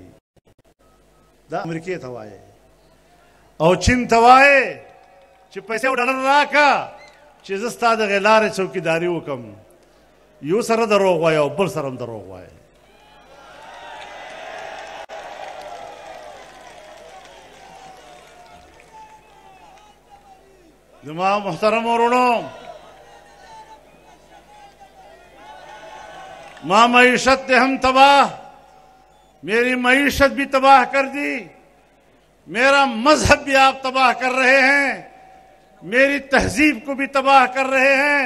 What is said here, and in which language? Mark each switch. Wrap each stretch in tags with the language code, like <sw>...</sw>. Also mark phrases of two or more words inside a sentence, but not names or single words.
<ps>دا امریکې ته وایي او چین ته وایي چې پیسې او ډالر راکړه چې زه ستا د هغې لارې چوکیداري وکړم. یو سره دروغ وایي او بل سره هم دروغ وایي. زما محترم ورونو،</ps> <ur>ماں معیشت نے ہم تباہ، میری معیشت بھی تباہ کر دی، میرا مذہب بھی آپ تباہ کر رہے ہیں، میری تہذیب کو بھی تباہ کر رہے ہیں.</ur>